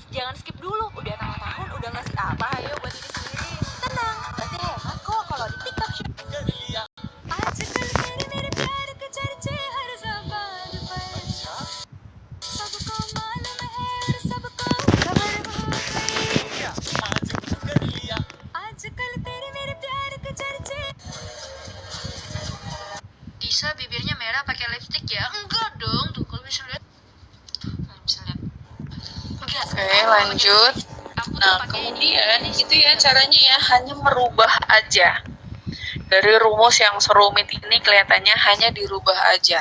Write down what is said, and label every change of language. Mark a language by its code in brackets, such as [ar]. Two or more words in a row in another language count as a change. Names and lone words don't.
[id] jangan skip dulu. Udah tengah tahun, udah ngasih apa ayo buat diri sendiri. Tenang, pasti hemat kok kalau di TikTok Shop. [hi] आजकल तेरे मेरे प्यार के चर्चे हर ज़बान पर सबको मालूम है और सबको खबर हो गई आजकल तेरे मेरे प्यार के चर्चे [id] Disa bibirnya merah pakai lipstick ya? Enggak dong, tuh kalau bisa lihat. Bisa lihat. Enggak. Oke, lanjut. Aku tuh Nah, pakai kemudian itu ya caranya ya, hanya merubah aja. Dari rumus yang serumit ini kelihatannya hanya dirubah aja.